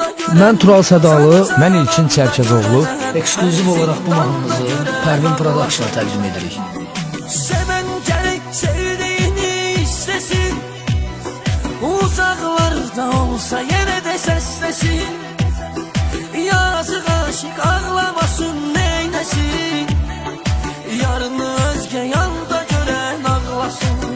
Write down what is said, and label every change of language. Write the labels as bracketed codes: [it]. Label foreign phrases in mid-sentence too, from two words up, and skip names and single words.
[az] Mən Tural Sədalı, mən İlkin Çərkəzoğlu. ekskluziv olaraq bu mahnımızı Pərvin Production'a təqdim edirik. [tr] Seven gerek sevdiğini istesin, uzaklarda olsa yine de seslesin. Yazık aşık ağlamasın neylesin, yarını özge yanda gören ağlasın.